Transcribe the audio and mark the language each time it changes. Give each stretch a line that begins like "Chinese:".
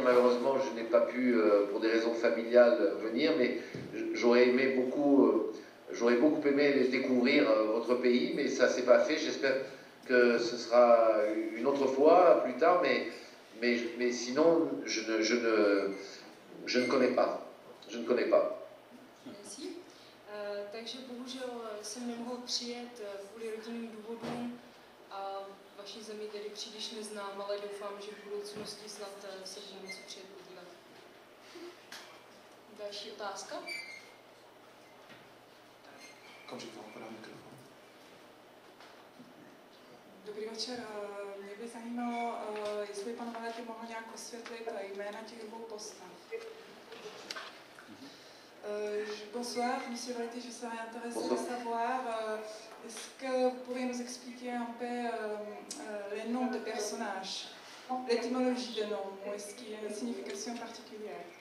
French: Malheureusement, je n'ai pas pu, pour des raisons familiales, venir, mais j'aurais beaucoup aimé découvrir votre pays, mais ça s'est pas fait. que ce sera une autre fois, plus tard, mais sinon, je ne connais pas. Je ne connais pas. Merci.
Czech: Takže bohužel jsem nemohl přijet kvůli rodinným důvodům a vaši zemi tedy příliš neznám, ale doufám, že v budoucnosti snad se budu moci přijet podívat. Další otázka? Okamžik vám podám mikrofon. Dobrý večer. Mě by zajímalo, jestli pan Valety mohl nějak osvětlit jména těch dvou postav.
French: Bonsoir, monsieur Valety, je serais intéressée de savoir, est-ce que vous pourriez nous expliquer un peu les noms des personnages, l'étymologie des noms, ou est-ce qu'il y a une signification particulière?